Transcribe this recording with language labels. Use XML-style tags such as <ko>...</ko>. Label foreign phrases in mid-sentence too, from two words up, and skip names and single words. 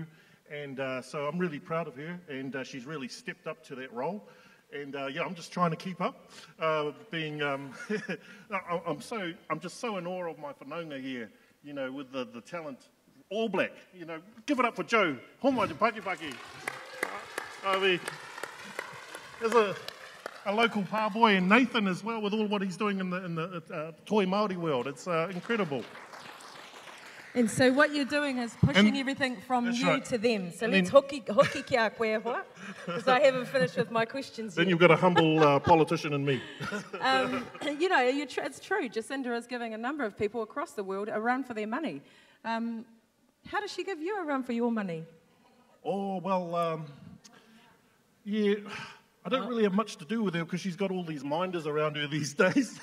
<en>And so I'm really proud of her, and she's really stepped up to that role. And yeah, I'm just trying to keep up. I'm just so in awe of my whanaunga here, with the talent. All Black, give it up for Joe.</en> <mi>Homai te Pakipaki.</mi> <en>I mean, there's a local pa boy, and Nathan as well, with all what he's doing in the toy Māori world. It's incredible. And so what you're doing is pushing everything from you to them. So let's</en> <mi>hoki kia koe hoa,</mi> <en>because I haven't finished with my questions yet. Then you've got a humble politician in me. It's true. Jacinda is giving a number of people across the world a run for their money. How does she give you a run for your money? Oh, well, yeah, I don't really have much to do with her because she's got all these minders around her these days.</en>